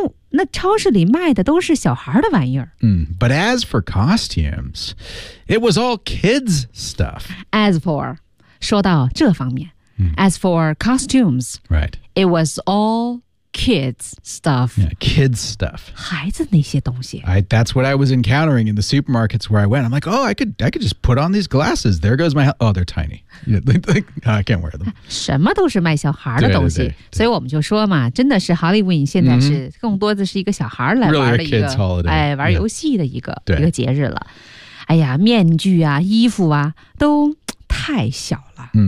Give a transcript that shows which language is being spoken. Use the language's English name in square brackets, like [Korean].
[Chinese] 那超市里卖的都是小孩的玩意儿。 [English] But as for costumes, it was all kids' stuff. As for, [Chinese] 说到这方面、 [English] as for costumes,、 right. it was all kids stuff. Yeah, kids stuff. [Chinese] 孩子那些东西。 [English] That's what I was encountering in the supermarkets where I went. I'm like, oh, I could just put on these glasses. There goes my... Oh, they're tiny. I can't wear them. [Chinese] 什么都是卖小孩的东西。对对对对所以我们就说嘛，真的是 Halloween 现在是更多的是一个小孩来玩的一个、 [English] really a kids holiday. [Chinese] 玩游戏的一个、一个节日了。哎呀，面具啊，衣服啊，都太小了。